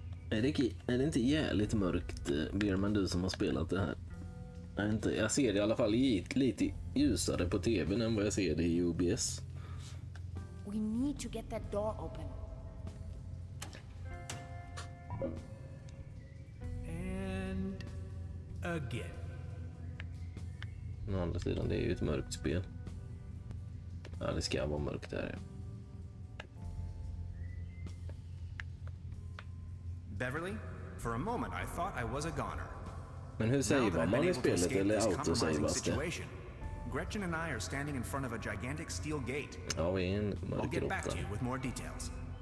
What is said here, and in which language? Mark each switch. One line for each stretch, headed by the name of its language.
Swedish: Är det inte jävligt mörkt, Björman, du som har spelat det här? Jag ser det i alla fall lite ljusare på tvn än vad jag ser det i OBS.
English: We need to get that door open. And again.
Swedish: Å andra sidan, det är ju ett mörkt spel. Ja, det ska vara mörkt där.
English: Beverly, for a moment I thought I was a goner.
Swedish: Men hur savear man i spelet, eller autosavas det?
English: Gretchen and I are standing in front of a gigantic steel gate.
Swedish: Ja, vi är en
English: I'll get back to
Swedish: mörk
English: you with more details.